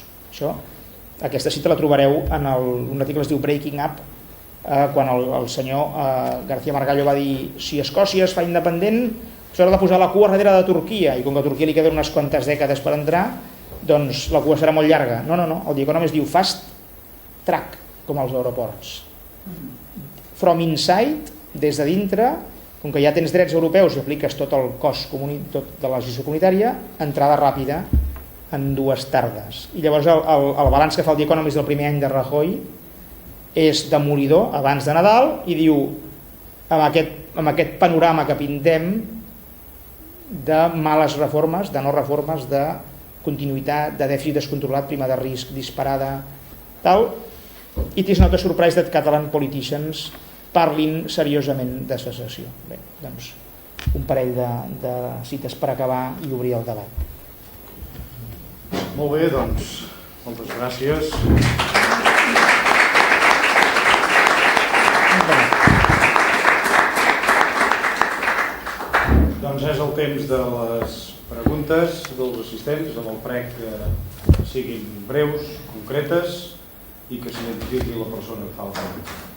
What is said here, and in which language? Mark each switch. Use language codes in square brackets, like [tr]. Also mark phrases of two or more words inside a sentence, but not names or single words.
[ca] Aquesta cita la trobareu en un article que es diu Breaking Up, quan el senyor García Margallo va dir si Escòcia es fa independent s'haurà de posar la cua darrere de Turquia, i com que a Turquia li queden unes quantes dècades per entrar, doncs la cua serà molt llarga. No, el The Economist diu [en] fast track, [ca] com als aeroports. [en] From inside, [ca] des de dintre, com que ja tens drets europeus i apliques tot el cost tot de la legislació comunitària, entrada ràpida en 2 tardes. I llavors el balanç que fa el The Economist del primer any de Rajoy és demolidor abans de Nadal, i diu amb aquest panorama que pintem de males reformes, de no reformes, de continuïtat, de dèficit descontrolat, prima de risc disparada, tal, [en] it is not a surprise that Catalan politicians [ca] parlin seriosament de secessió. Bé, doncs un parell de cites per acabar i obrir el debat. Molt bé, doncs, moltes gràcies. Doncs és el temps de les preguntes dels assistents, amb el prec que siguin breus, concretes i que s'identifiqui la persona que fa el pregunta.